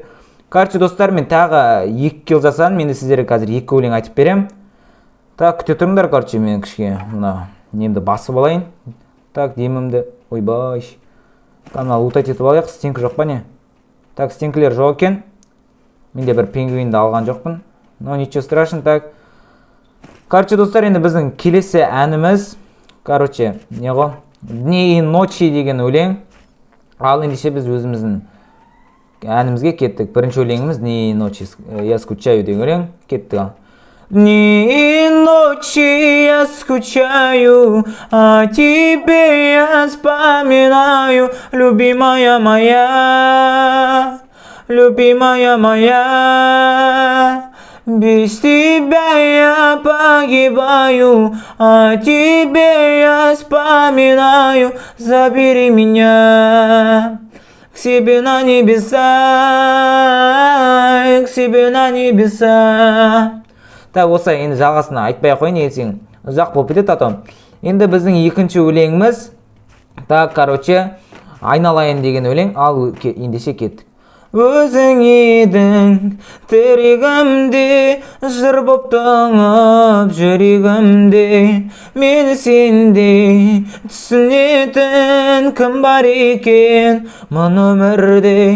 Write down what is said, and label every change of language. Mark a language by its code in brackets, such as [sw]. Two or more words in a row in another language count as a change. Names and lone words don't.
[kk] Короче, достар, мен тағы 2 килл жасадым. Мен сіздерге қазір 2 өлең айтып берем. Так, күте тұрыңдар, короче, мен кішке мұна немді басып алайын. Так, демімді. Ойбай. Мына лутать етіп алайық, стенкі жоқ па не? Так, стенкілер жоқ екен. Менде бір пингвинді алған жоқпын. [ru] Но ничего страшно, так. [kk] Короче, достар, енді біздің келесі әніміз, короче, не ғой? [ru] Дни и ночи [kk] деген өлең. Ал ендеше біз өзіміздің әнімізге кеттік. Бірінші өлеңіміз [ru] Дни и ночи, я скучаю [kk] деген өлең. Кеттік ал. [ru] Дни и ночи я скучаю, а тебе я вспоминаю, любимая моя, любимая моя. Без тебя я погибаю, а тебе я вспоминаю, забери меня к себе на небеса, к себе на небеса. [kk] Так, осылай, енді жалғасына айтпай ақ қойын, егер сен ұзақ болып кетеді, атам. Енді біздің екінші өлеңіміз, так, короче, айналайын деген өлең, ал ендеше кеттік. Өзің едің тірегімде, жыр боп тоңып жүрегімде, мені сенде түсінетін кім бар екен мұн өмірде.